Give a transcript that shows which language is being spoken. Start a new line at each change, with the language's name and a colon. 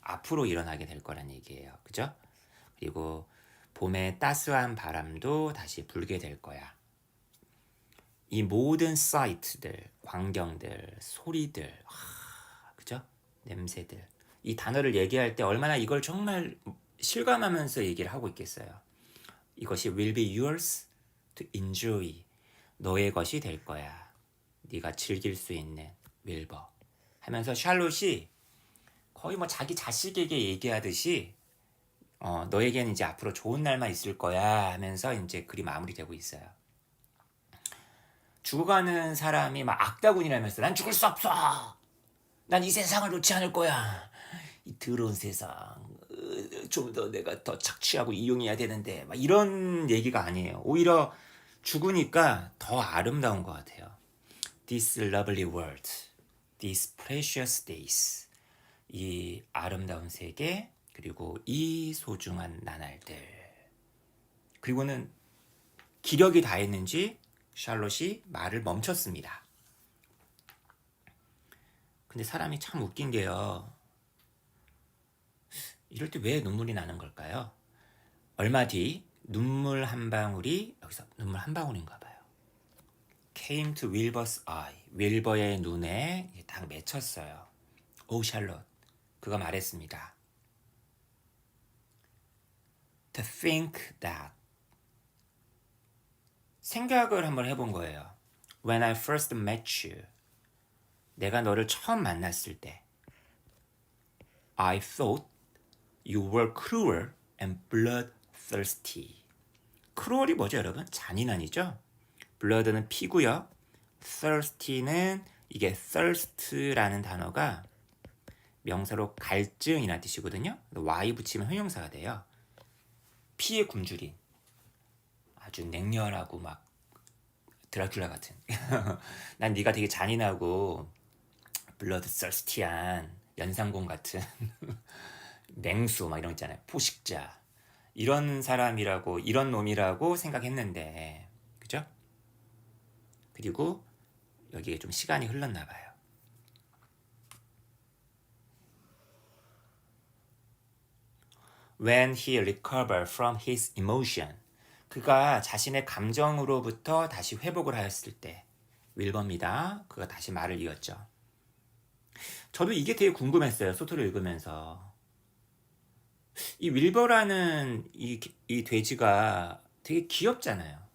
Korean: 앞으로 일어나게 될 거란 얘기예요. 그죠? 그리고 봄에 따스한 바람도 다시 불게 될 거야. 이 모든 사이트들, 광경들, 소리들, 그죠? 냄새들. 이 단어를 얘기할 때 얼마나 이걸 정말 실감하면서 얘기를 하고 있겠어요. 이것이
English: will be yours to enjoy.
Korean: 너의 것이 될 거야. 네가 즐길 수 있는 윌버. 하면서 샬롯이 거의 뭐 자기 자식에게 얘기하듯이 너에게는 이제 앞으로 좋은 날만 있을 거야 하면서 이제 글이 마무리되고 있어요. 죽어가는 사람이 막 악다군이라면서 난 죽을 수 없어. 난 이 세상을 놓지 않을 거야. 이 더러운 세상. 좀 더 내가 더 착취하고 이용해야 되는데 막 이런 얘기가 아니에요. 오히려 죽으니까 더 아름다운 것 같아요.
English: This lovely world, these precious days.
Korean: 이 아름다운 세계 그리고 이 소중한 나날들. 그리고는 기력이 다했는지 샬롯이 말을 멈췄습니다. 근데 사람이 참 웃긴 게요. 이럴 때 왜 눈물이 나는 걸까요? 얼마 뒤 눈물 한 방울이 여기서 눈물 한 방울인가 봐요.
English: came to Wilbur's eye.
Korean: 윌버의 눈에 딱 맺혔어요. 오 샬롯. 그가 말했습니다.
English: To think that.
Korean: 생각을 한번 해본 거예요.
English: When I first met you.
Korean: 내가 너를 처음 만났을 때
English: I thought you were cruel and bloodthirsty.
Korean: cruel이 뭐죠, 여러분? 잔인한이죠? blood는 피고요. thirsty는 이게 thirst라는 단어가 명사로 갈증이라는 뜻이거든요. y 붙이면 형용사가 돼요. 피에 굶주린 아주 냉혈하고 막 드라큘라 같은 난 네가 되게 잔인하고 bloodthirsty한 연상공 같은 맹수 막 이런 거 있잖아요. 포식자 이런 사람이라고 이런 놈이라고 생각했는데 그죠? 그리고 여기에 좀 시간이 흘렀나 봐요.
English: When he recovered from his emotion.
Korean: 그가 자신의 감정으로부터 다시 회복을 하였을 때 윌버입니다. 그가 다시 말을 이었죠. 저도 이게 되게 궁금했어요. 소설을 읽으면서. 이 윌버라는 이 돼지가 되게 귀엽잖아요.